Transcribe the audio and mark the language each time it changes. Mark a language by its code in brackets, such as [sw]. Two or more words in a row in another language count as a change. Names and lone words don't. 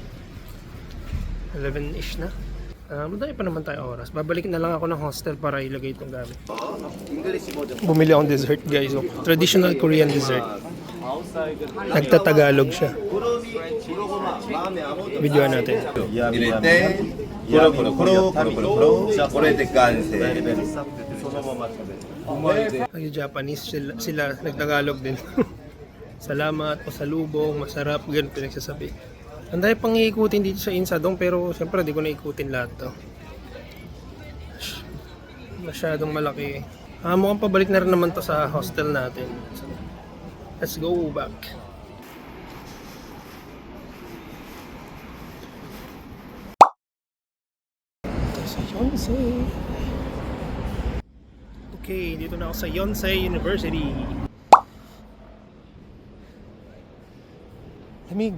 [tl] 11ish na. Madami pa naman tayo oras. Babalik na lang ako ng hostel para ilagay itong gamit. Bumili akong dessert guys. [en] Traditional Korean dessert. [tl] Nagtatagalog siya. Videoan natin. [ja] 入れて、コロコロコロコロコロコロ、これで完成。そのまま食べる。 [tl] Nag-Japanese sila nagtagalog din. Salamat, pasalubong, masarap, ganun pinagsasabi. Ang dahil pang iikutin dito sa Insadong pero siyempre di ko na ikutin lahat to. Masyadong malaki. Mukhang pabalik na rin naman to sa hostel natin. [en] So, let's go back. [tl] Sa Yonsei. Okay, dito na ako sa Yonsei University. Lamig.